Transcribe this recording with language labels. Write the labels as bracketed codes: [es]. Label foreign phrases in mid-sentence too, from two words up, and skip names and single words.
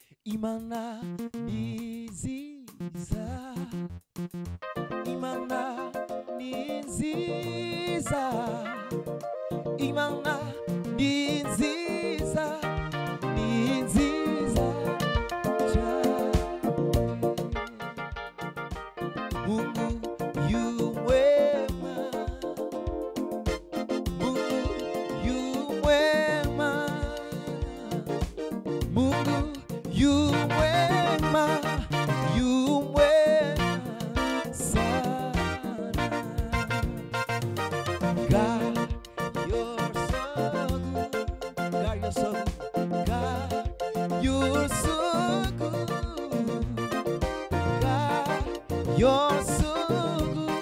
[rw] Imana ni nziza, Imana ni nziza, Imana ni nziza, ni nziza cyane. [sw] Mungu yu mwema, Mungu yu mwema, Mungu yu mwema, yu mwema sana. [en] God, you're so good. God, you're so good. God, you're so good. God, you're so good.